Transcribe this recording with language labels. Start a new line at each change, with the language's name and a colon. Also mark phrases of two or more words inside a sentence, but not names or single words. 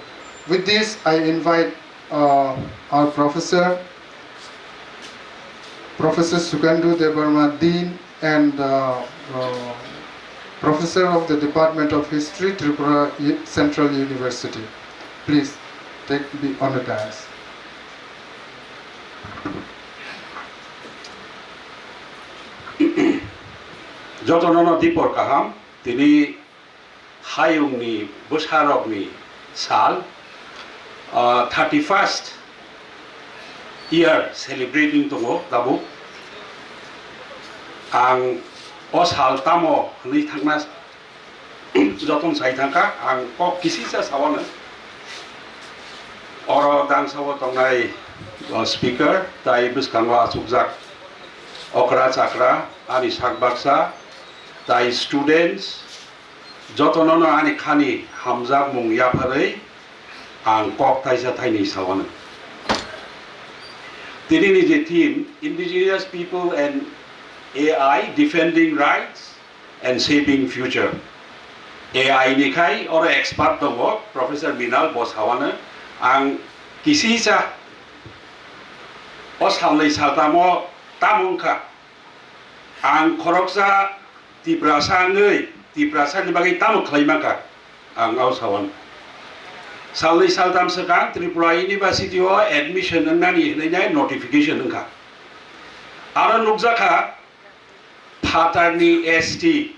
English: With this, I invite our Professor Sukandu Debarma, Dean and Professor of the Department of History, Tripura Central University. Please take me on the dais.
Kok Borok: যতনন দীপর কাহাম তিনি হায়ুংনি বসারকনি সাল
English: 31st year celebrating
Kok Borok: dङ दाबो आं अ साल तामो नै थांना जतन साइ थांखा आं क किसिसा सावनो अर दां साव तंनाय स्पीकर ताइ बिस्कांवा आसुकजाक अकरा चाकरा आनि साकबाक्सा ताइ स्टुडेन्ट्स जतनन आनि खानि हामजाक मुं याफारै आं कक ताइसा थाइनि सावनो दिनैनि जे थीम
English: Indigenous People and AI Defending Rights and Shaping Future AI
Kok Borok: निखाय और एक्सपार्ट दङ प्रोफेसर मिनाल बसावानो आं किसिसा अ सालनै सालतामो तामुंखा आं खरकसा तिप्रासानि बागै तामु खालायमाखा आं आवसावन सालनै सालताम सिगां त्रिपुरा इउनिभार्सिटियाव एडमिशन होनानै होनाय नटिफिकेशन होखा आरो नुजाखा फाटारनि एसटी